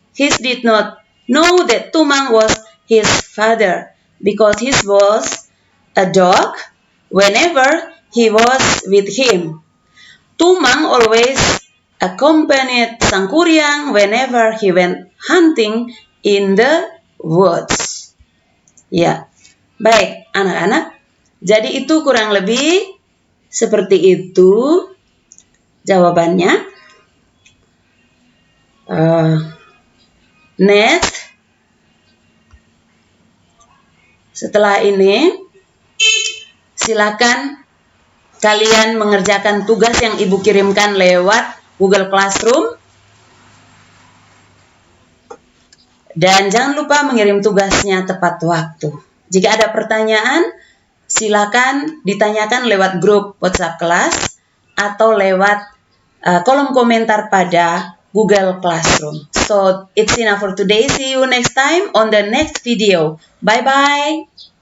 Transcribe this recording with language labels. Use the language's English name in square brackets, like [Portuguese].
[English] He did not know that Tumang was his father because he was a dog whenever he was with him. Tumang always accompanied Sangkuriang whenever he went hunting in the woods. [Indonesian] Ya, baik anak-anak. Jadi itu kurang lebih seperti itu jawabannya. Next, setelah ini silakan kalian mengerjakan tugas yang ibu kirimkan lewat Google Classroom. Dan jangan lupa mengirim tugasnya tepat waktu. Jika ada pertanyaan, silakan ditanyakan lewat grup WhatsApp kelas atau lewat kolom komentar pada Google Classroom. [English] So, it's enough for today. See you next time on the next video. Bye-bye.